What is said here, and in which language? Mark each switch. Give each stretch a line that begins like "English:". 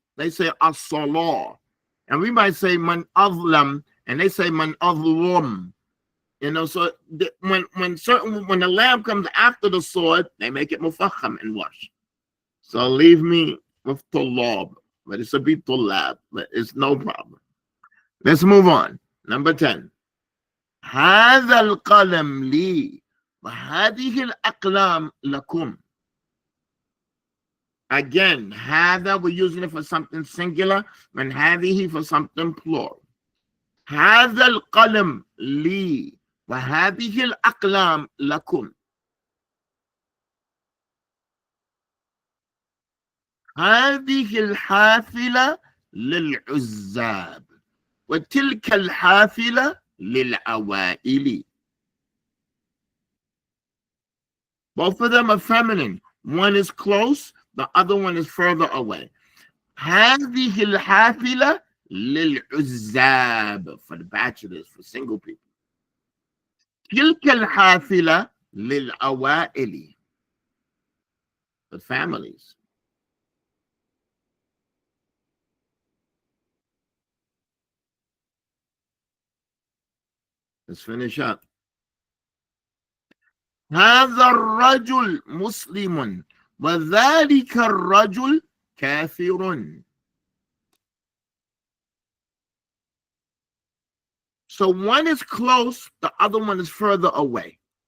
English: They say as-salah, and we might say man azlam, and they say man azlum. You know, so when the lamb comes after the sword, they make it mufakham in Warsh. So leave me with tulab, but it's a bit tulab, but it's no problem. Let's move on. Number 10.
Arabic: هذا القلم لي وهذه الأقلام لكم.
English: Again, هذا we're using it for something singular and هذه for something plural.
Arabic: هذا القلم لي وهذه الأقلام لكم. هذه الحافلة للعزاب وتلك الحافلة للأوائل.
English: Both of them are feminine. One is close, the other one is further away.
Arabic: هذه الحافلة للعزاب
English: for the bachelors, for single people.
Arabic: تلك الحافلة للأوائل
English: for families. Let's finish up.
Arabic: هذا الرجل مسلم وذلك الرجل كافر.
English: So one is close, the other one is further away.